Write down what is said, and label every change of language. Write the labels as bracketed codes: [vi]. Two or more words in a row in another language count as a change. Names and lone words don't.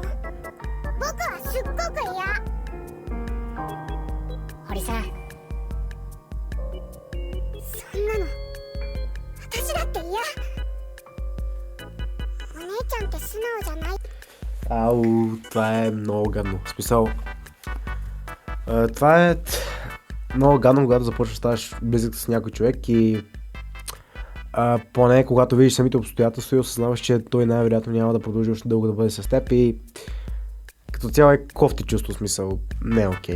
[ja] 僕はすっごく嫌。堀さん、そんなの私だって嫌。お姉ちゃんって素直じゃない。 Ау, [bg] това е много гадно. В смисъл, това е много гадно, когато започваш да ставаш близък с някой човек и поне когато видиш самите обстоятелства и осъзнаваш, че той най-вероятно няма да продължи още дълго да бъде с теб и като цяло е кофти чувство, смисъл, не е окей.